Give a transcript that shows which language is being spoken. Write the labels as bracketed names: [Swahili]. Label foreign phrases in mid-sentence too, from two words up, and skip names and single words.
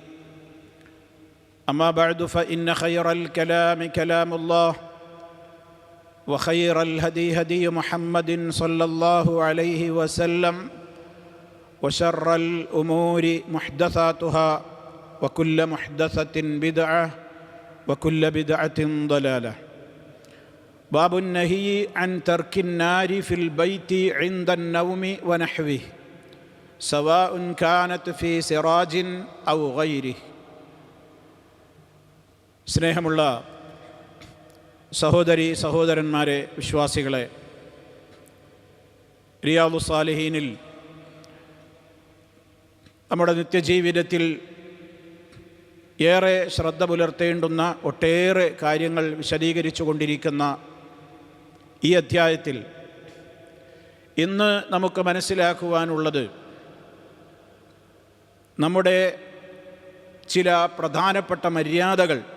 [Arabic] أما بعد فإن خير الكلام كلام الله وخير الهدي هدي محمد صلى الله عليه وسلم وشر الأمور محدثاتها وكل محدثة بدعة وكل بدعة ضلالة. باب النهي عن ترك النار في البيت عند النوم ونحوه سواء كانت في سراج أو غيره. [Malayalam] സ്നേഹമുള്ള സഹോദരി സഹോദരന്മാരെ, വിശ്വാസികളെ, റിയാദു സാലിഹീനിൽ നമ്മുടെ നിത്യജീവിതത്തിൽ ഏറെ ശ്രദ്ധ പുലർത്തേണ്ടുന്ന ഒട്ടേറെ കാര്യങ്ങൾ വിശദീകരിച്ചു കൊണ്ടിരിക്കുന്ന ഈ അധ്യായത്തിൽ ഇന്ന് നമുക്ക് മനസ്സിലാക്കുവാനുള്ളത് നമ്മുടെ ചില പ്രധാനപ്പെട്ട മര്യാദകൾ